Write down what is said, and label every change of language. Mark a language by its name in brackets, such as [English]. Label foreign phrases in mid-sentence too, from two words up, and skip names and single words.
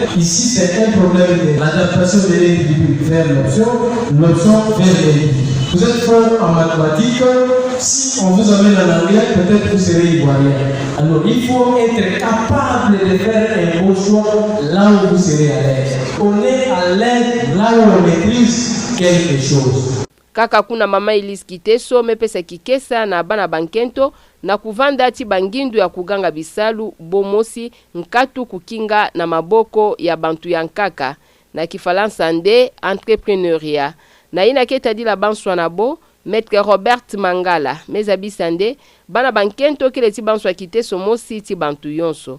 [French] Ici, c'est un problème de l'adaptation de l'individu vers l'option vers l'individu. Vous êtes fort en mathématiques, si on vous amène en anglais, peut-être vous serez ivoirien. Alors il faut être capable de faire un bon choix là où vous serez à l'aise. On est à l'aise là où on maîtrise quelque chose. [Kongo] Kaka kuna mama Elise Kiteso mepesa kikesa na bana bankento na kuvanda ti bangindu ya kuganga bisalu bomosi nkatu kukinga na maboko ya bantu ya nkaka na Kifalansa nde entrepreneuria. Na ina keta di la banswa na bo, Maître Robert Mangala, mezabisande, bana bankento kile ti banswa Kiteso mosi ti bantu yonso.